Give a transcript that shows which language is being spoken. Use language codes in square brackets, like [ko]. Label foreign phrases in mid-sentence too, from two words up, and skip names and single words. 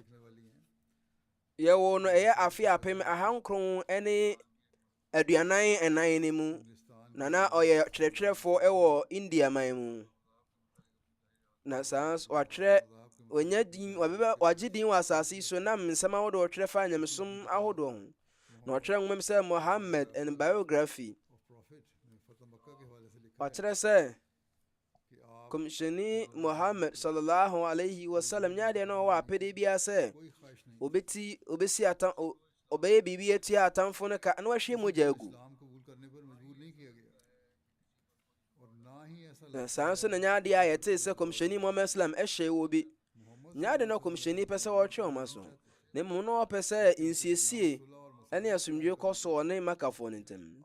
[ak] Yɛwɔ no ɛyɛ afe apem ahankron ne aduanan ɛnan ne mu. Na ɔyɛ kyerɛkyerɛfoɔ ɛwɔ India man mu. Na saa watwerɛ wagye din wɔ asase yi so nam nsɛm ahodoɔ ɔtwerɛ fa nyamesom ahodoɔ ho. Na ɔtwerɛ nwoma sɛ Muhammad and biography. Ɔkyerɛ sɛ Komishoni Muhammad [ar] صلى الله عليه وسلم [ak] nyadeɛ na ɔwɔ apɛde biara sɛ ɔbɛyɛ biribi atua atamfo no ka na wahwie mogya agu. Saa nso na nyadeɛ a yɛtee sɛ Komishoni Muhammad sallam ɛhyɛ wɔ bi. Nyade na Komishoni pɛ sɛ wɔtwe ɔma so. Na mmom na ɔpɛ sɛ nsiesie ɛne asomdwoe kɔ so wɔ ne Makafoɔ no ntam.